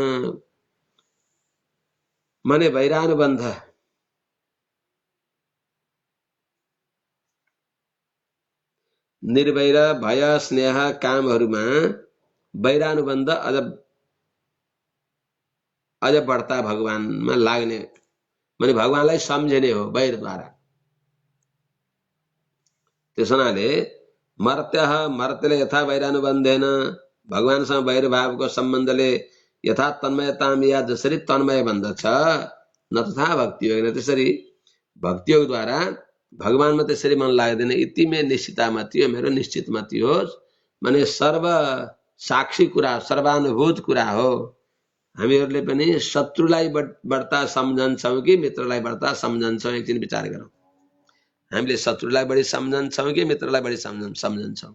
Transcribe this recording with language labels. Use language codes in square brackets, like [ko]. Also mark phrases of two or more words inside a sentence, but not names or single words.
[ne] मने वैरानुबन्ध निर्वैर भय स्नेह कामहरूमा वैरानुबन्ध अझ बढ्ता भगवानमा लाग्ने, माने भगवानलाई सम्झने हो वैरद्वारा। त्यसो हुनाले मर्त्यले [sa] यथा वैरानुबन्धेन, [ne] भगवानसँग वैर भावको सम्बन्धले [sa] यथा तन्मयताम, [ne] या जसरी तन्मय बन्दछ, [sa] न तथा भक्ति योग, [ne] त्यसरी भक्ति योगद्वारा भगवानमा त्यसरी मन लाग्दैन। [sa] इति मे निश्चिता मति [ne] हो, मेरो निश्चित मति हो, माने सर्व साक्षी कुरा, सर्वानुभूत कुरा हो। हामीहरूले पनि शत्रुलाई बढ्ता सम्झन्छौँ कि मित्रलाई बढ्ता सम्झन्छौँ, एकछिन विचार गरौँ। हामीले शत्रुलाई बढी सम्झन्छौँ कि मित्रलाई बढी सम्झन्छौँ?